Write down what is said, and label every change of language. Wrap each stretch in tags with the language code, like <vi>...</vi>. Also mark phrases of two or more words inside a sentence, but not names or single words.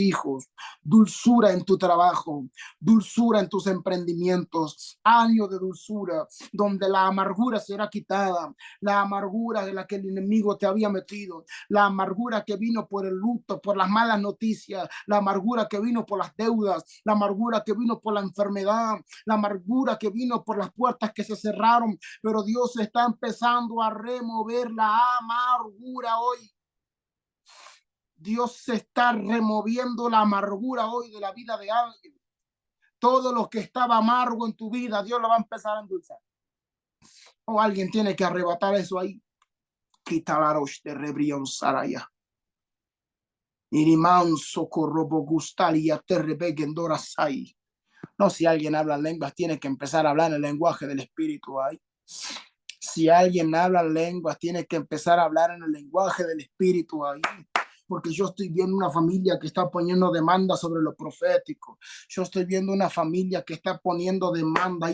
<es>hijos, dulzura en tu trabajo, dulzura en tus emprendimientos, año de dulzura, donde la amargura será quitada, la amargura de la que el enemigo te había metido, la amargura que vino por el luto, por las malas noticias, la amargura que vino por las deudas, la amargura que vino por la enfermedad, la amargura que vino por las puertas que se cerraron, pero Dios está empezando a remover la amargura hoy. Dios se está removiendo la amargura hoy de la vida de alguien. Todo lo que estaba amargo en tu vida, Dios lo va a empezar a endulzar. O alguien tiene que arrebatar eso ahí. Quitalaros de rebrión saraya. Irimanso corrobo gustalia te rebegendora sai. No, si alguien habla lenguas, tiene que empezar a hablar el lenguaje del espíritu ahí. Si alguien habla lenguas, tiene que empezar a hablar en el lenguaje del espíritu ahí. Porque yo estoy viendo una familia que está poniendo demanda sobre lo profético. Yo estoy viendo una familia que está poniendo demanda.</es>